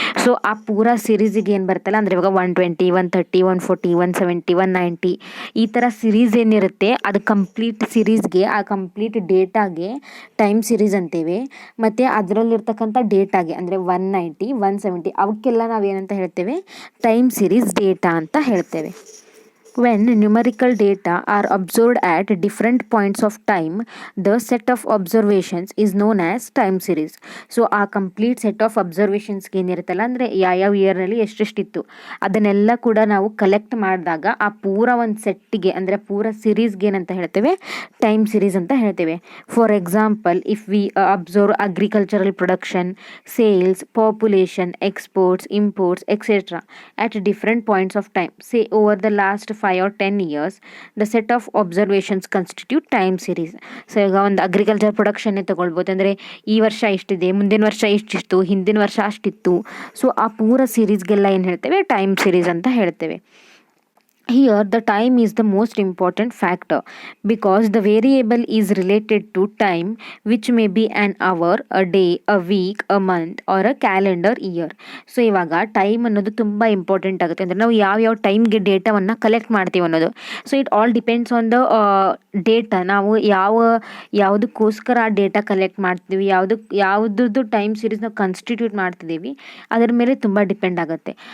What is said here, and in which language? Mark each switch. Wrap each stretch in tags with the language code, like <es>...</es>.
<kn>So ಆ ಪೂರಾ ಸೀರೀಸಿಗೆ ಏನು ಬರುತ್ತಲ್ಲ ಅಂದರೆ ಇವಾಗ 120, 130, 140, 170, 190 ಈ ಥರ ಸೀರೀಸ್ ಏನಿರುತ್ತೆ ಅದು ಕಂಪ್ಲೀಟ್ ಸೀರೀಸ್ಗೆ, ಆ ಕಂಪ್ಲೀಟ್ ಡೇಟಾಗೆ ಟೈಮ್ ಸೀರೀಸ್ ಅಂತೇವೆ. ಮತ್ತು ಅದರಲ್ಲಿರ್ತಕ್ಕಂಥ ಡೇಟಾಗೆ ಅಂದರೆ 190, 170 ಅವಕ್ಕೆಲ್ಲ ನಾವೇನಂತ ಹೇಳ್ತೇವೆ, ಟೈಮ್ ಸೀರೀಸ್ ಡೇಟಾ ಅಂತ ಹೇಳ್ತೇವೆ.</kn> <en>When numerical data are observed at different points of time, the set of observations is known as time series.</en> <kn>So ಆ ಕಂಪ್ಲೀಟ್ ಸೆಟ್ ಆಫ್ ಅಬ್ಸರ್ವೇಷನ್ಸ್ಗೆ ಏನಿರುತ್ತಲ್ಲ ಅಂದರೆ ಯಾವ ಇಯರ್ನಲ್ಲಿ ಎಷ್ಟೆಷ್ಟಿತ್ತು ಅದನ್ನೆಲ್ಲ ಕೂಡ ನಾವು ಕಲೆಕ್ಟ್ ಮಾಡಿದಾಗ ಆ ಪೂರ ಒಂದು ಸೆಟ್ಟಿಗೆ ಅಂದರೆ ಪೂರ ಸೀರೀಸ್ಗೆ ಏನಂತ ಹೇಳ್ತೇವೆ, ಟೈಮ್ ಸೀರೀಸ್ ಅಂತ ಹೇಳ್ತೇವೆ.</kn> <en>For example, if we observe agricultural production, sales, population, exports, imports etcetera at different points of time, say over the last 5 or 10 years, the set of observations constitute time series.</en> <kn>So ಈಗ ಒಂದು agriculture ಪ್ರೊಡಕ್ಷನ್ನೇ ತೊಗೊಳ್ಬೋದು, ಅಂದರೆ ಈ ವರ್ಷ ಇಷ್ಟಿದೆ, ಮುಂದಿನ ವರ್ಷ ಇಷ್ಟಿತ್ತು, ಹಿಂದಿನ ವರ್ಷ ಅಷ್ಟಿತ್ತು. ಸೊ ಆ ಪೂರ ಸೀರೀಸ್ಗೆಲ್ಲ ಏನು ಹೇಳ್ತೇವೆ, ಟೈಮ್ ಸೀರೀಸ್ ಅಂತ ಹೇಳ್ತೇವೆ.</kn> <en>Here the time is the most important factor because the variable is related to time, which may be an hour, a day, a week, a month or a calendar year.</en> <kn>So ಇವಾಗ time ಅನ್ನೋದು ತುಂಬ important ಆಗುತ್ತೆ. ಅಂದರೆ ನಾವು ಯಾವ ಟೈಮ್ಗೆ ಡೇಟಾವನ್ನು collect ಮಾಡ್ತೀವಿ ಅನ್ನೋದು.</kn> <en>So it all depends on the data.</en> <kn>ನಾವು ಯಾವುದಕ್ಕೋಸ್ಕರ ಆ ಡೇಟಾ ಕಲೆಕ್ಟ್ ಮಾಡ್ತೀವಿ, ಯಾವುದ್ರದ್ದು ಟೈಮ್ ಸೀರೀಸ್ ನಾವು ಕನ್ಸ್ಟಿಟ್ಯೂಟ್ ಮಾಡ್ತಿದ್ದೀವಿ ಅದರ ಮೇಲೆ ತುಂಬ ಡಿಪೆಂಡ್ ಆಗುತ್ತೆ.</kn>